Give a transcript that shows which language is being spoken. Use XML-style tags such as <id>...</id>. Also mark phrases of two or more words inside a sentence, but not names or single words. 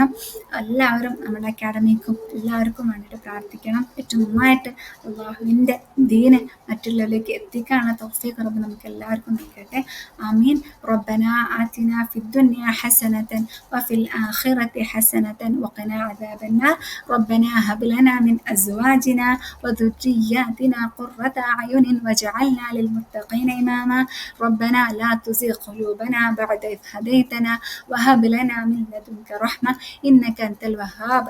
<ml>എല്ലാവരും നമ്മുടെ അക്കാഡമിക്കും എല്ലാവർക്കും വേണ്ടിയിട്ട് പ്രാർത്ഥിക്കണം. ഏറ്റവും നന്നായിട്ട് അള്ളാഹുവിൻ്റെ ദീന് മറ്റുള്ളവരിലേക്ക് എത്തിക്കാനുള്ള തൗഫീഖ് റബ്ബ് നമുക്ക് എല്ലാവർക്കും നൽകട്ടെ.</ml> <ar>آمين. ربنا آتنا في الدنيا حسنة وفي الآخرة حسنة وقنا عذاب النار. ربنا هب لنا من أزواجنا وذرياتنا قرة أعين واجعلنا للمتقين إماما. ربنا لا تزغ قلوبنا بعد إذ هديتنا وهب لنا من لدنك رحمة إنك أنت الوهاب.</ar>